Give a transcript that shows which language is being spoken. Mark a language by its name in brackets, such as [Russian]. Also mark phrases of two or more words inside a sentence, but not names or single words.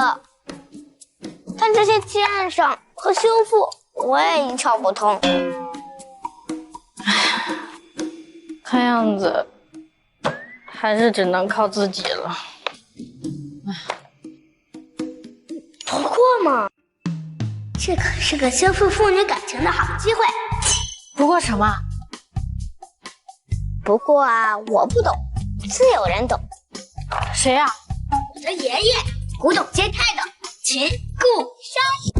[Chinese] 但這些鑑賞和修復，我也一竅不通。看樣子還是只能靠自己了。不過嘛，這可是個修復父女感情的好機會。不過什麼？不過啊，我不懂，自有人懂。誰啊？我的爺爺，古董街太的秦固生。